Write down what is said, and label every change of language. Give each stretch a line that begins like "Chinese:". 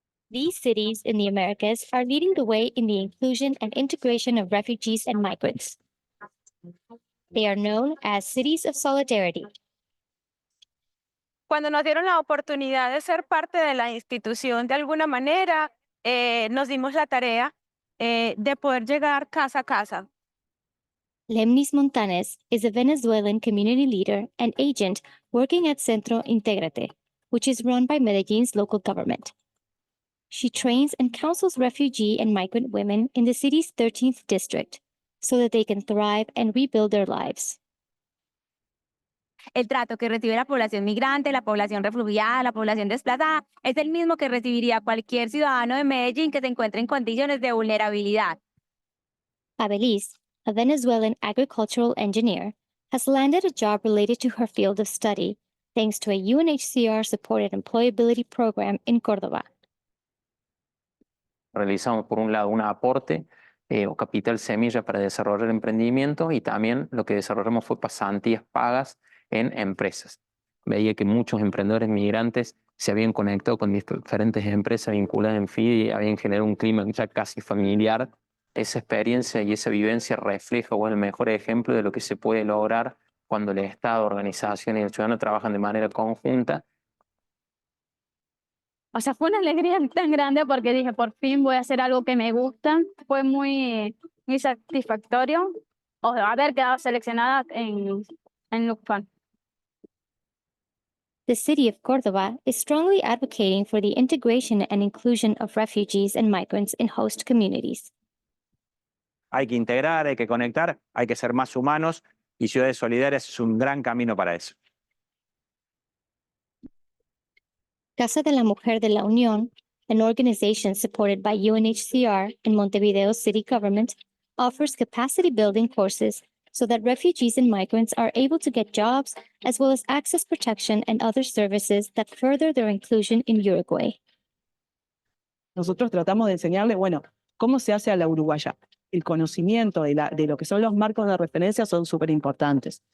English: These cities in the Americas are leading the way in the inclusion and integration of refugees and migrants. They are known as cities of solidarity.
Spanish: Cuando nos dieron la oportunidad de ser parte de la institución de alguna manera, nos dimos la tarea de poder llegar casa a casa.
English: Lemnis Montanes is a Venezuelan community leader and agent working at Centro Integrate, which is run by Medellin's local government. She trains and counsels refugee and migrant women in the city's 13th district so that they can thrive and rebuild their lives.
Spanish: El trato que recibe la población migrante, la población refugiada, la población desplazada, es el mismo que recibiría cualquier ciudadano de Medellín que se encuentre en condiciones de vulnerabilidad.
English: Abelis, a Venezuelan agricultural engineer, has landed a job related to her field of study thanks to a UNHCR-supported employability program in Córdoba.
Spanish: Realizamos por un lado un aporte o capital semilla para desarrollar emprendimientos, y también lo que desarrollamos fue pasantías pagas en empresas. Veía que muchos emprendedores migrantes se habían conectado con diferentes empresas vinculadas en FIDE y habían generado un clima ya casi familiar. Esa experiencia y esa vivencia refleja o es el mejor ejemplo de lo que se puede lograr cuando el Estado, organización y el ciudadano trabajan de manera conjunta. O sea, fue una alegría tan grande porque dije, por fin voy a hacer algo que me gusta. Fue muy satisfactorio haber quedado seleccionada en Luxpan.
English: The city of Córdoba is strongly advocating for the integration and inclusion of refugees and migrants in host communities.
Spanish: Hay que integrar, hay que conectar, hay que ser más humanos, y Ciudades Solidarias es un gran camino para eso.
English: Casa de la Mujer de la Unión, an organization supported by UNHCR and Montevideo city government, offers capacity building courses so that refugees and migrants are able to get jobs as well as access protection and other services that further their inclusion in Uruguay.
Spanish: Nosotros tratamos de enseñarle, bueno, cómo se hace a la uruguaya. El conocimiento de lo que son los marcos de referencia son súper importantes.